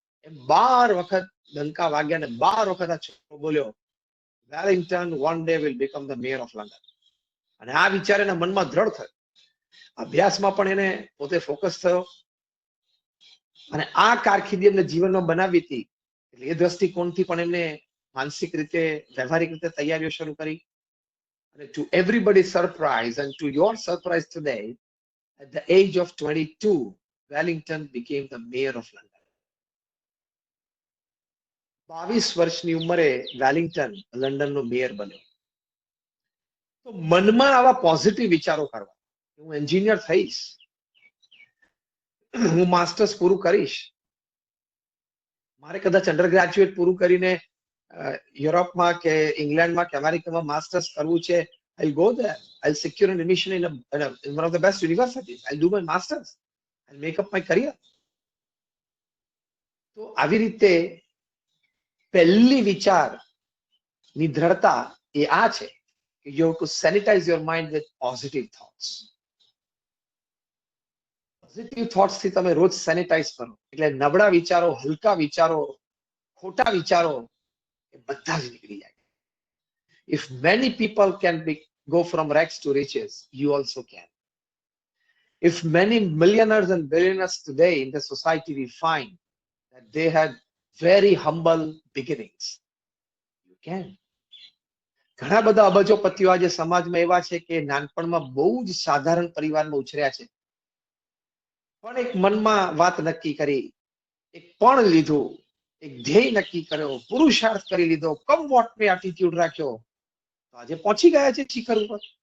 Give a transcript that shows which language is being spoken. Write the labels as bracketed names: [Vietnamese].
[Gujarati] એમ 12 વખત ડંકા વાગ્યા અને 12 વખત આ છોકરો બોલ્યો, Wellington [English] one day will become the mayor of London. [Gujarati] અને આ વિચાર એના મનમાં દ્રઢ થયો. અભ્યાસમાં પણ એને પોતે ફોકસ થયો અને આ કારકિર્દી એમને જીવનમાં બનાવી હતી. એટલે એ દ્રષ્ટિકોણથી પણ એમને માનસિક રીતે, વ્યવહારિક રીતે તૈયારીઓ શરૂ કરી. અને [English] to everybody's surprise and to your surprise today, at the age of 22, Wellington became the mayor of London. [Gujarati] 22 વર્ષની ઉંમરે વેલિંગ્ટન લંડનનો મેયર બન્યો. તો મનમાં આવા પોઝિટિવ વિચારો કરવા, હું એન્જિનિયર થઈશ, હું માસ્ટર્સ પૂરું કરીશ, મારે કદાચ અંડર ગ્રેજ્યુએટ પૂરું કરીને યુરોપમાં કે ઇંગ્લેન્ડમાં કે અમેરિકામાં માસ્ટર્સ કરવું છે, [English] I'll go there. I'll secure an admission in one of the best universities. I'll do my masters. I'll make up my career. [Gujarati] તો આવી રીતે પહેલી વિચારની દ્રઢતા એ આ છે કે [English] you have to sanitize your mind with positive thoughts. [Gujarati] Positive thoughts થી તમે રોજ સેનિટાઈઝ કરો એટલે નબળા વિચારો, હલકા વિચારો, ખોટા વિચારો એ બધા જ નીકળી જાય. [English] If many people can go from rags to riches, you also can. If many millionaires and billionaires today in the society, we find that they had very humble beginnings, you can. [Gujarati] ઘણા બધા અબજોપતિઓ આજે સમાજમાં એવા છે કે નાનપણમાં બહુ જ સાધારણ પરિવારમાં ઉછર્યા છે, પણ એક મનમાં વાત નક્કી કરી, એક પણ લીધું, એક ધ્યેય નક્કી કર્યો, પુરુષાર્થ કરી લીધો, [English] come what may [Gujarati] એટીટ્યુડ રાખ્યો, તો આજે પહોંચી ગયા છે શિખર ઉપર.